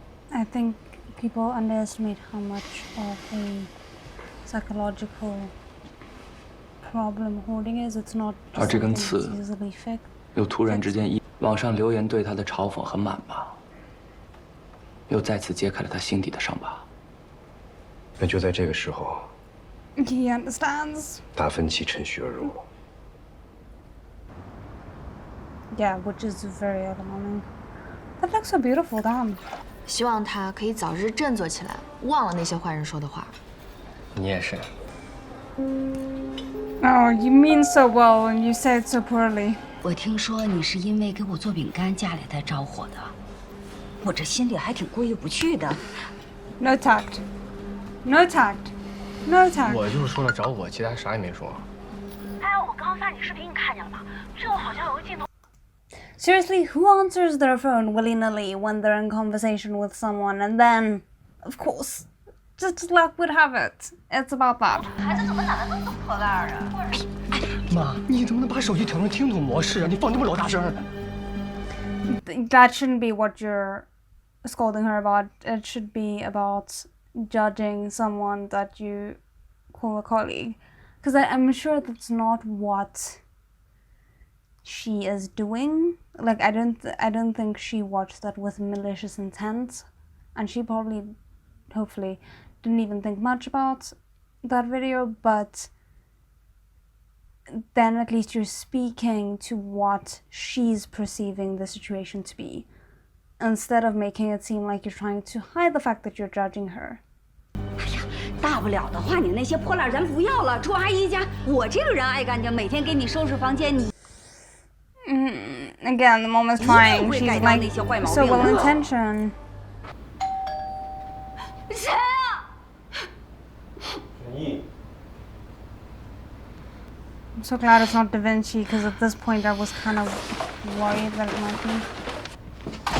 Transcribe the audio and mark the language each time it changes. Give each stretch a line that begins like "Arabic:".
English: I think people underestimate how much of a psychological problem hoarding is. It's not
Chinese: 而
English: just
Chinese: 这根
English: something
Chinese: 刺
English: that's easily fixed.
Chinese: 又突然之间网上留言对他的嘲讽和谩骂，又再次揭开了他心底的伤疤。那就在这个时候，
English: He understands.
Chinese: 达芬奇趁虚而入。
English: Yeah, which is very alarming. That looks so beautiful, damn.
Chinese: 希望他可以早日振作起来，忘了那些坏人说的话。你也是。
English: Oh, you mean so well and you say it so poorly.
Chinese: 我听说你是因为给我做饼干家里才着火的，我这心里还挺过意不去的。
English: No tact. No tact. No tact.
Chinese: 我就是说了找我，其他啥也没说。哎，我刚发你视频，你看见了吗？最后好像有个镜头。
English: Seriously, who answers their phone willy-nilly when they're in conversation with someone and then, of course, just luck would have it. It's about that.
Chinese: 孩子怎么打得那么破烂啊？妈，你怎么能把手机调成听筒模式啊？你放这么老大声！
English: That shouldn't be what you're scolding her about. It should be about judging someone that you call a colleague. Because I'm sure that's not what she is doing. Like I don't think she watched that with malicious intent, and she probably, hopefully, didn't even think much about that video. But then at least you're speaking to what she's perceiving the situation to be, instead of making it seem like you're trying to hide the fact that you're judging her.
Chinese: 大不了的话，你那些破烂咱不要了，住阿姨家。我这个人爱干净，每天给你收拾房间，你。
English: Again, the mom is trying. She's like so well intentioned.
Chinese: 谁啊？陈毅。
English: I'm so glad it's not Da Vinci, because at this point I was kind of worried that it might be.